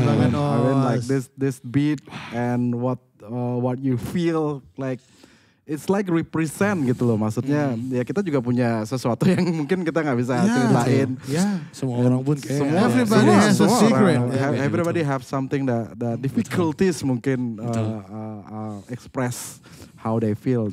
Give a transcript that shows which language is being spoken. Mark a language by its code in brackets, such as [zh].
[en] I mean like this beat and what you feel like. It's like represent [id] gitu loh, maksudnya ya kita juga punya sesuatu yang mungkin kita nggak bisa ceritain. Semua orang pun kayak [en] everybody has a secret. Everybody have something that difficulties mungkin express how they feel.